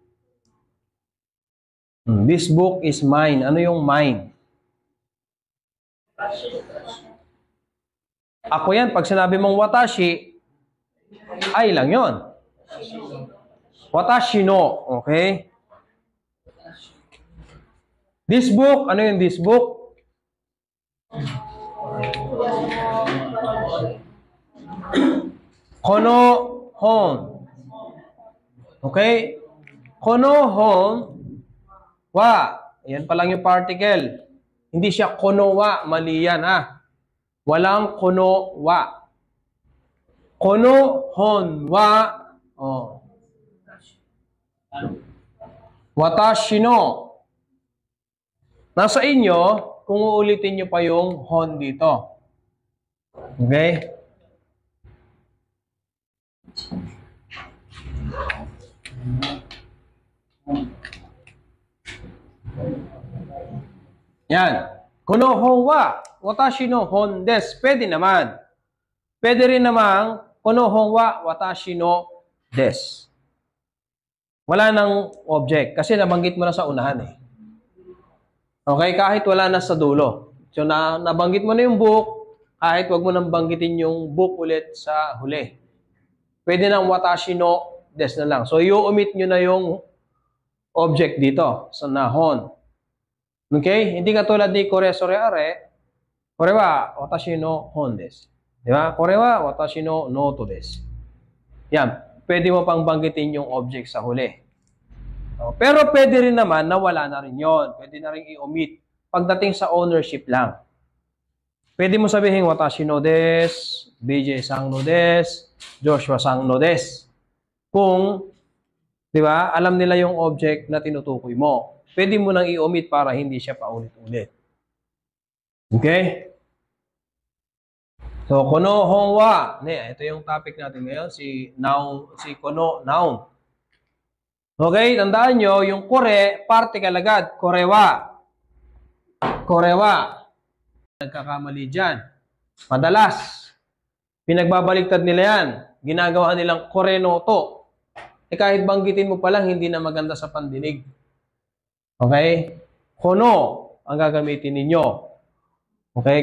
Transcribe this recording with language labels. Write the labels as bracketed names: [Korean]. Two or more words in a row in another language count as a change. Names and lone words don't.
[English] This book is mine. [Filipino] Ano yung mine? Ako yan. Pag sinabi mong watashi, ay lang yon. [Japanese] 私の. Okay? [English] This book, [Filipino] ano yung [English] this book? [Japanese] この本. Okay? この本は. [Filipino] Yan pa lang yung particle. Hindi siya [Japanese] この は. [Filipino] Mali yan, ha? [Japanese] Walang この は。この本は私の. [Filipino] Nasa inyo kung uulitin nyo pa yung hon dito. Okay? Yan. [Japanese] この本は私の本です. [Filipino] Pwede naman. Pwede rin namang [Japanese] この本は私のです. [Filipino] Wala nang object kasi nabanggit mo na sa unahan eh. Okay, kahit wala na sa dulo. So nabanggit mo na yung book, kahit wag mo nang banggitin yung book ulit sa huli. Pwede nang [Japanese] 私のです [Filipino] na lang. So i-omit nyo na yung object dito sa nahon. Okay? Hindi katulad ni [Japanese] これ それ あれ. これは私の本です. [Filipino] Di ba? [Japanese] これは私のノートです. [Filipino] Yan. Pwede mo pang banggitin yung object sa huli. Pero pwede rin naman na wala na rin yon. Pwede na rin i-omit. Pagdating sa ownership lang. Pwede mo sabihin, [Japanese] 私のです、BJさんのです, ジョシュアさんのです. [Filipino] Kung, di ba, alam nila yung object na tinutukoy mo. Pwede mo nang i-omit para hindi siya paulit-ulit. [Japanese] Okay? So, この本は. [Filipino] Ito yung topic natin ngayon, si kono noun. Okay, tandaan nyo, yung kore, particle agad. [Japanese] これは。これは. [Filipino] Nagkakamali dyan. Madalas, pinagbabaligtad nila yan. Ginagawa nilang [Japanese] これ の と. [Filipino] Kahit banggitin mo pa lang, hindi na maganda sa pandinig. Okay? Kono ang gagamitin ninyo. Okay?